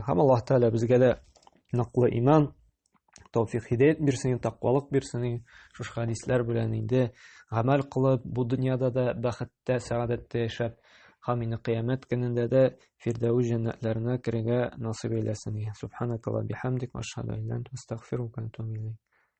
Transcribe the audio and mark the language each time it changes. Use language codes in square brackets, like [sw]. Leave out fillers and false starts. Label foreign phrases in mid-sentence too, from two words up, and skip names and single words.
[tt] Һәм Аллаһ Тәгалә безгә дә ныклы иман, тауфик, хидаят бирсен, тақвалык бирсен. Шушы хәдисләр белән инде гамәл кылып, бу дөньяда да бәхеттә, сәгадәттә яшәп, һәм инде кыямәт көнендә дә фирдәүс җәннәтләренә керергә насыйп әйләсен. [ar] سبحانك اللهم وبحمدك وأشهد أن لا إله إلا أنت أستغفرك وأتوب إليك.